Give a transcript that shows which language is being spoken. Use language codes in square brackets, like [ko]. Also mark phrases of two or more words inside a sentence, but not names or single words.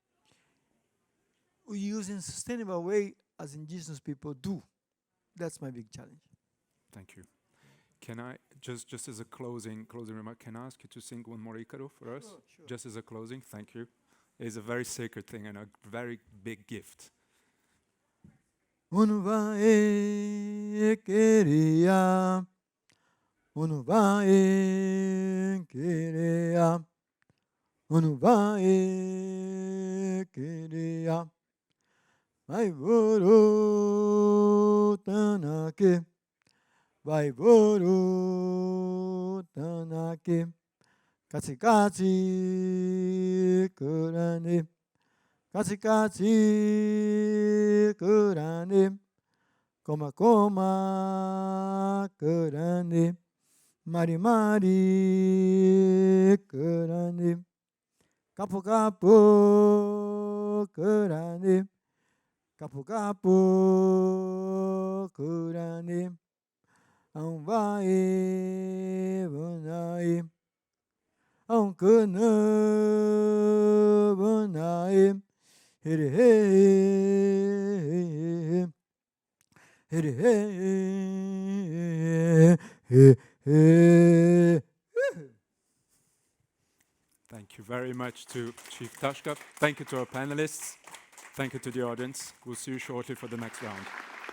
[en] We use in sustainable way as indigenous people do. That's my big challenge. Thank you. Can I, just as a closing remark, can I ask you to sing one more Ícaro for us? Sure. Just as a closing, thank you. It's a very sacred thing and a very big gift. [pt] Uno vai querer, uno vai querer, uno vai querer, vai voltando aqui. Vai voltando aqui, [cbs] katsi katsi kurane, [pt] Coma coma grande, mari mari grande, capo capo grande, capo capo grande, vai vanai, cana vanai, here hey. [en] Thank you very much to Chief Tashka. Thank you to our panelists. Thank you to the audience. We'll see you shortly for the next round.